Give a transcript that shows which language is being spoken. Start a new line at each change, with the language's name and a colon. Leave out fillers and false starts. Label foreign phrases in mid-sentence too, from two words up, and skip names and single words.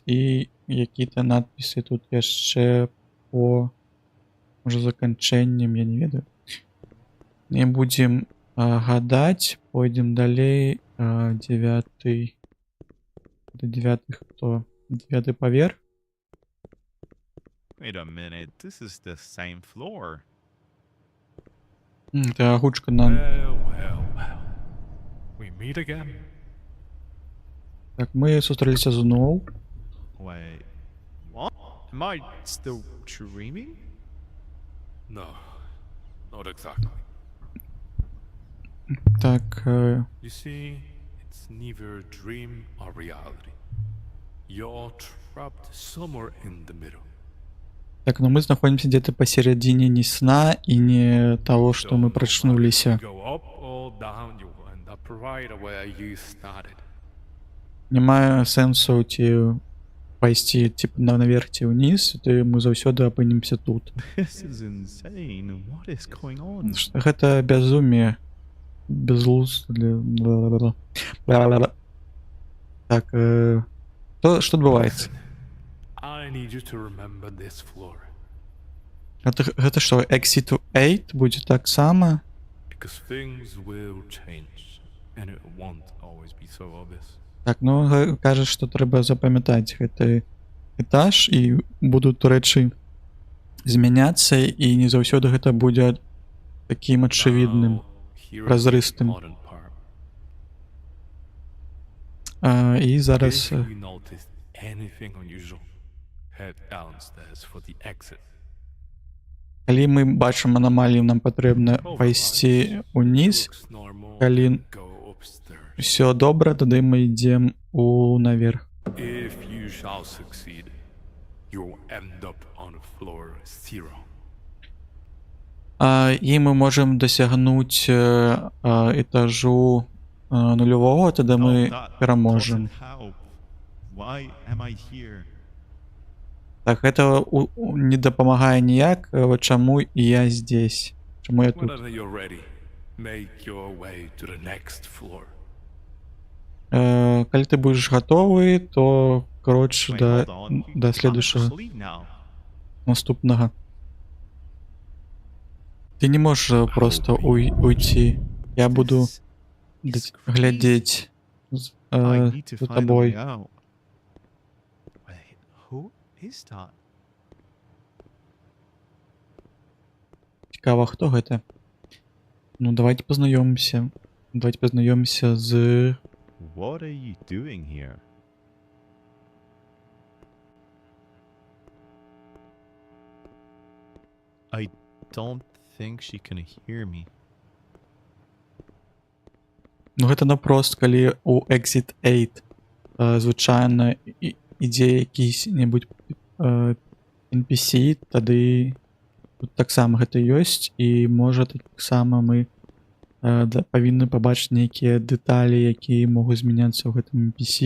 Belarusian: І які-то надпісы тут яшчэ по... Можа, заканчэннем, я не ведаю. Не будзем гадаць, пойдзем далей. 9-й... Это 9-й хто? 9-й паверх?
English: Wait a minute, this is the same floor.
Belarusian: Это агучка на...
English: Well. We meet again.
Belarusian: Так, мы сустрэліся зноў.
English: Wait, what? Am I still dreaming? No, not exactly.
Belarusian: Так,
English: You see, it's neither a dream or reality. You're trapped somewhere in the middle.
Belarusian: так, но мы знаходзімся
Russian: где-то посередине
Belarusian: не сна і не того, што мы прачнуліся.
English: Go up or down, you will end up right where you started.
Belarusian: Не мае сэнсу ці пайсці типа наверх ці ўніз, то мы заўсёды апынемся тут.
English: This is insane. What is going on?
Belarusian: Гэта бязумие. Безлуз. Так, што адбываецца?
English: I need you to remember this floor.
Belarusian: Гэта што, Exit 8 будзе таксама?
English: Because things will change, and it won't always be so obvious.
Belarusian: Так, ну кажа, што трэба запамятаць гэты этаж і будуць рэчы змяняцца і не заўсёды гэта будзе такім ачевідным, празрыстым. І зараз
English: If you noticed anything unusual, head downstairs for the exit.
Belarusian: калі мы бачым анамалію, нам патрэбна пайсці ўніз.
English: Looks normal,
Belarusian: Калі
English: go upstairs.
Belarusian: ўсё добра, тады мы ідзем наверх.
English: If you shall succeed, you'll end up on floor 0.
Belarusian: І мы можам дасягнуць этажу нулявога, тады мы
English: that
Belarusian: пераможам.
English: doesn't help. Why am I here?
Belarusian: Так, гэта не дапамагае ніяк, чаму і я здесь. Чаму я тут?
English: Whenever you're ready, make your way to the next floor.
Belarusian: Калі ты будзеш гатовы,
Russian: то коротше
English: Wait, hold on. You
Belarusian: да
English: can't
Russian: следующего
English: sleep now.
Belarusian: наступнага. Ты не можаш
Russian: просто уйти.
Belarusian: Я буду
English: This is
Belarusian: глядзець
English: I need to
Belarusian: за
English: find a way
Belarusian: табой.
English: out. Wait, who is that?
Belarusian: Цікава, хто гэта? Ну, давайте пазнаёмімся. Давайте пазнаёмімся з...
English: What are you doing here? I don't think she can hear me.
Belarusian: Ну, гэта напрост, калі у Exit 8 звычайна ідзе якісь-небудзь NPC, тады тут таксама гэта ёсць, і можа таксама мы павінны пабачыць нейкія дэталі, якія могуць змяняцца ў гэтым NPC.